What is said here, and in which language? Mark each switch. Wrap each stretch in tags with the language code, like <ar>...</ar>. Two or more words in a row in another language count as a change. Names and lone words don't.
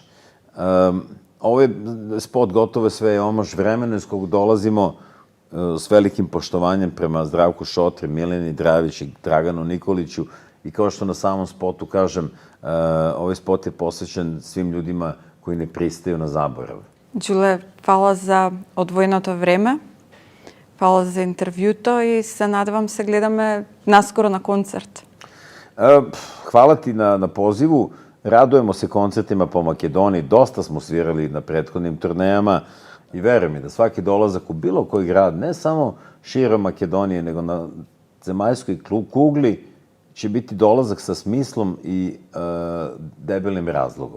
<sr>Ovo je spot Gotovo sve je omaž vremena iz kog dolazimo s velikim poštovanjem prema Zdravku Šotri, Mileni Dravić i Draganu Nikoliću. I kao što na samom spotu kažem, ovaj spot je posvećen svim ljudima koji ne pristaju na zaborav.</sr> <mk>Đуле, фала за одвоеното време, фала за интервјуто и се надевам се гледаме наскоро на концерт.</mk> <sr>Hvala ti na pozivu. Radujemo se koncertima po Makedoniji. Dosta smo svirali na prethodnim turnejama i veruj mi da svaki dolazak u bilo koji grad, ne samo širom Makedonije, nego na zemaljskoj kugli, će biti dolazak sa smislom i debelim razlogom.</sr>